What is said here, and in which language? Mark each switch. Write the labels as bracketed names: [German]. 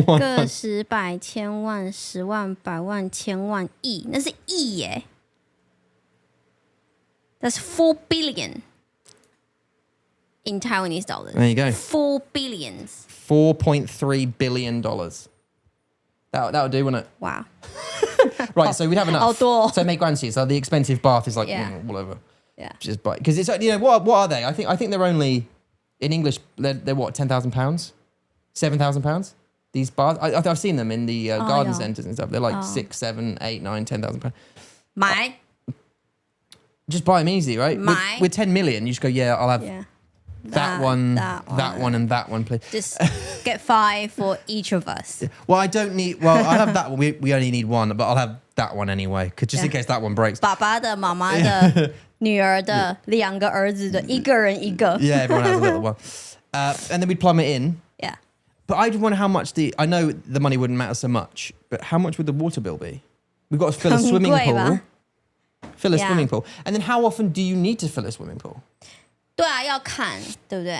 [Chinese] 个十百千万10万百万千万亿，那是亿耶。 [English] That's 4 billion in Taiwanese dollars. There you go. 4 billions. $4.3 billion. That would do, wouldn't it? Wow. Right, so we'd have enough. [Chinese] 好多。 [English] So make grand so the expensive bath is like Yeah. whatever. Yeah. Just buy because it's what are they? I think they're only in English they're what £10,000, £7,000. These baths I've seen them in the garden yeah. centres and stuff. They're like 6, 7, 8, 9, £10,000. [Chinese] 买 [English] Just buy them easy, right? My- With 10 million, you just go I'll have Yeah. that one, that and that one, please. Just get 5 for each of us. Well, I don't need. Well, I have that one. We only need one, but I'll have that one anyway, just in Yeah. case that one breaks. [Chinese] 爸爸的、妈妈的、女儿的、2个儿子的，一个人一个。 [English] Yeah, everyone has a little one. And then we'd plumb it in. Yeah. But I wonder how much I know the money wouldn't matter so much, but how much would the water bill be? We've got to fill a [Chinese] 很贵吧？ [English] swimming pool. Fill a Yeah. swimming pool. And then how often do you need to fill a swimming pool? [Chinese] 对啊，要看，对不对